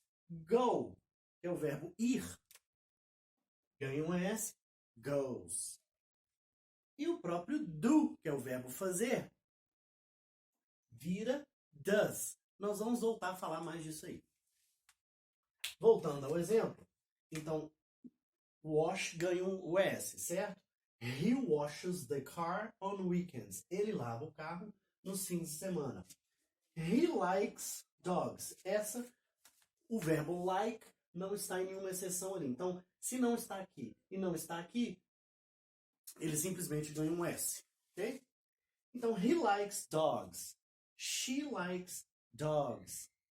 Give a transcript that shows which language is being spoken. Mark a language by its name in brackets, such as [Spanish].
[Portuguese] Go, que é o verbo ir, ganha um ES, goes. E o próprio do, que é o verbo fazer, vira does. Nós vamos voltar a falar mais disso aí. Voltando ao exemplo, então, wash ganha um S, certo? [English] He washes the car on weekends. [Portuguese] Ele lava o carro nos fins de semana. [English] He likes dogs. [Portuguese] O verbo like não está em nenhuma exceção ali. Então, se não está aqui e não está aqui, ele simplesmente ganha um S, ok? [English] Então, he likes dogs. She likes dogs.